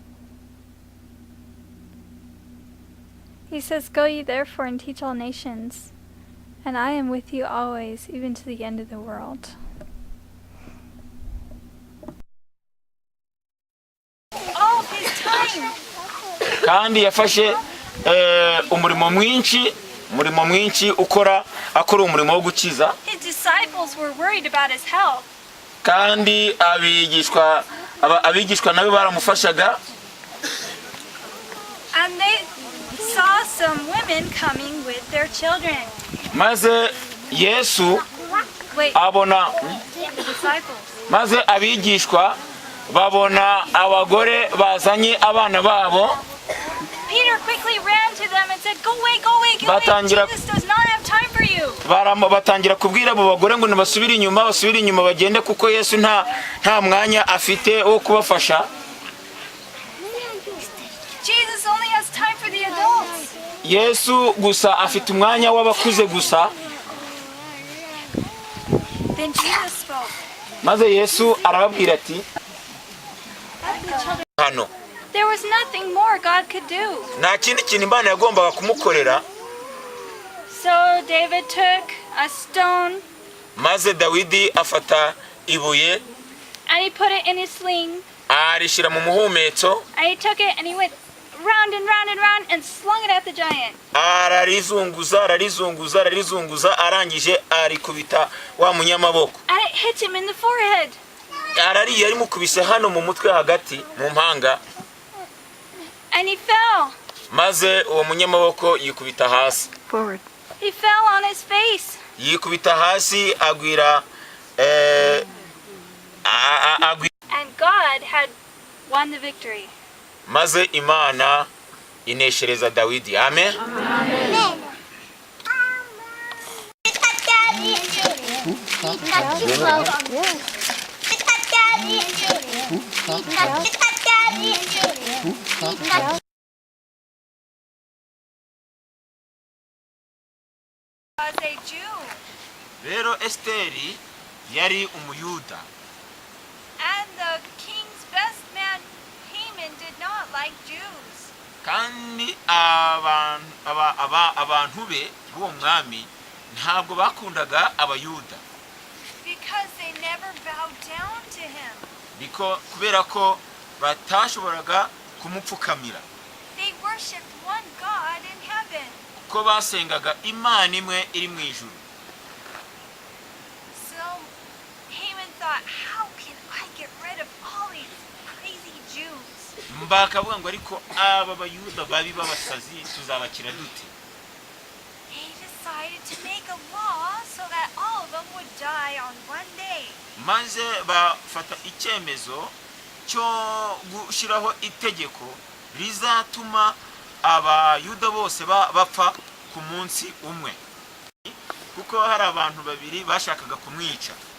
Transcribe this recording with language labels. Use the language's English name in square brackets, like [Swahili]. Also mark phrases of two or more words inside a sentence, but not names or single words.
[English] He says, "Go ye therefore and teach all nations, and I am with you always, even to the end of the world." All his time. [Kinyarwanda] Kandi yafashe umurimo mwinshi akora umurimo wo gukiza. [English] His disciples were worried about his health. [Kinyarwanda] Kandi abigishwa nabo baramufashaga. [English] And they saw some women coming with their children. [Kinyarwanda] Maze Yesu abona maze abigishwa babona abagore bazanye abana babo. [English] Peter quickly ran to them and said, "Go away, go away, go away. Jesus does not have time for you." [Kinyarwanda] Batangira kubwira abo bagore ngo basubire inyuma bagende kuko Yesu nta mwanya afite wo kubafasha. [English] Jesus only has time for the adults. [Kinyarwanda] Yesu gusa afite umwanya w'abakuze gusa. [English] Then Jesus spoke. [Kinyarwanda] Maze Yesu arababwira ati, hano [English] there was nothing more God could do. [Kinyarwanda] Nta kindi kintu Imana yagombaga kumukorera. [English] So David took a stone. [Kinyarwanda] Maze Dawidi afata ibuye. [English] And he put it in his sling. [Kinyarwanda] Arishira mu muhumetso. [English] And he took it and he went round and round and round and slung it at the giant. [Kinyarwanda] Ararizunguza arangije arikubita wa munyamaboko. [English] And it hit him in the forehead. [Kinyarwanda] Yari mukubise hano mu mutwe hagati mu mpanga. [English] And he fell. [Kinyarwanda] Maze uwo munyamaboko yikubita hasi. [English] Forward. He fell on his face. [Kinyarwanda] Yikubita hasi agwira [English] And God had won the victory. [Kinyarwanda] Maze Imana ineshereza Dawidi. [English] Amen. Amen. Was a Jew, [Kinyarwanda] rero esiteri yari umuyuda [English] and the king's best man Haman did not like Jews. [Kinyarwanda] kandi abantu be b'uwo mwami ntabwo bakundaga abayuda [English] Because they never bowed down to him. [Kinyarwanda] kubera ko batashoboraga kumupfukamira [English] They worshipped one God in heaven. [Kinyarwanda] ko basengaga imana imwe iri mu ijuru. [English] So Haman thought, how can I get rid of all these crazy Jews? [Kinyarwanda] bakavuga ngo ariko aba bayuda babi b'abasazi tuzabakira dute? [English] He decided to make a law so that all of them would die on one day. [Kinyarwanda] maze bafata icyemezo cyo gushyiraho itegeko rizatuma abayuda bose bapfa ku munsi umwe, kuko hari abantu babiri bashakaga kumwica.